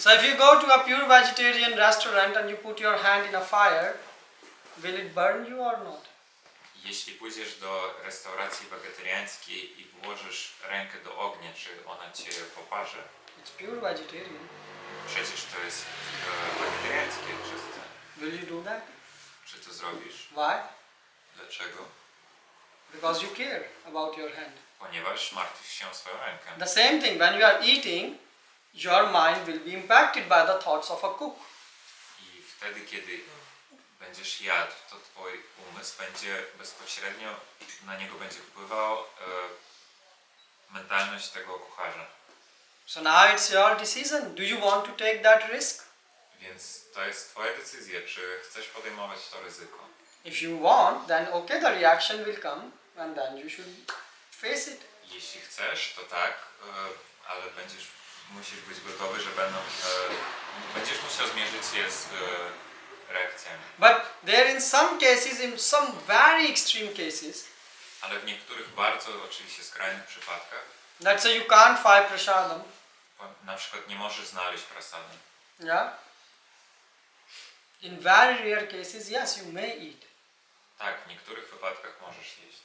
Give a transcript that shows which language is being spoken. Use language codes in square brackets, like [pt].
[en] So if you go to a pure vegetarian restaurant and you put your hand in a fire, will it burn you or not? [pl] Jeśli pójdziesz do restauracji wegetariańskiej i włożysz rękę do ognia, czy ona cię poparzy? [en] It's pure vegetarian. [pl] Przecież to jest wegetariańskie czyste. [en] Will you do that? [pl] Czy to zrobisz? [en] Why? [pl] Dlaczego? [en] Because you care about your hand. [pl] Ponieważ martwisz się o swoją rękę. [en] The same thing, when you are eating, your mind will be impacted by the thoughts of a cook. [pl] I wtedy, kiedy będziesz jadł, to twój umysł będzie bezpośrednio, na niego będzie wpływał mentalność tego kucharza. [en] So now it's your decision. Do you want to take that risk? [pl] Więc to jest twoja decyzja, czy chcesz podejmować to ryzyko. [en] If you want, then okay, the reaction will come and then you should face it. [pl] Jeśli chcesz, to tak, ale musisz być gotowy, że będziesz musiał zmierzyć się z reakcjami. [en] But there in some cases, in some very extreme cases, [pl] Ale w niektórych bardzo oczywiście skrajnych przypadkach, [en] let's say you can't find prasadam. [pl] na przykład nie możesz znaleźć prasady. [en] Yeah. In very rare cases, yes, you may eat. [pl] Tak, w niektórych wypadkach możesz jeść.